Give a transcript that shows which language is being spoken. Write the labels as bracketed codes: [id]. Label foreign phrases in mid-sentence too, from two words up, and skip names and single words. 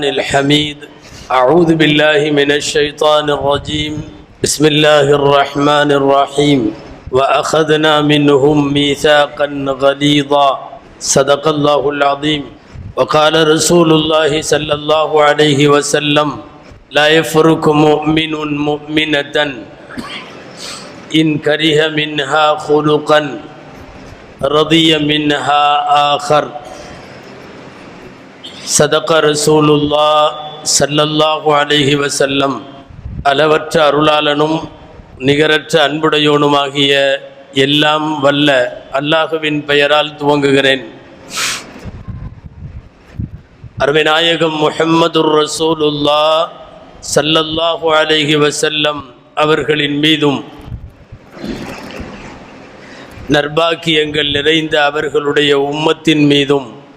[ar] الحميد أعوذ بالله من الشيطان الرجيم بسم الله الرحمن الرحيم وأخذنا منهم ميثاقا غليظا صدق الله العظيم وقال رسول الله صلى الله عليه وسلم لا يفرق مؤمن مؤمنة إن كره منها خلقا رضي منها آخر صدق رسول الله صلى الله عليه وسلم [ta] அளவற்ற அருளாளனும் நிகரற்ற அன்புடையோனுமாகிய எல்லாம் வல்ல அல்லாஹுவின் பெயரால் துவங்குகிறேன். அருமைநாயகம் [ar] محمد رسول الله صلى الله عليه وسلم [ta] அவர்களின் மீதும் நற்பாக்கியங்கள் நிறைந்த அவர்களுடைய உம்மத்தின் மீதும்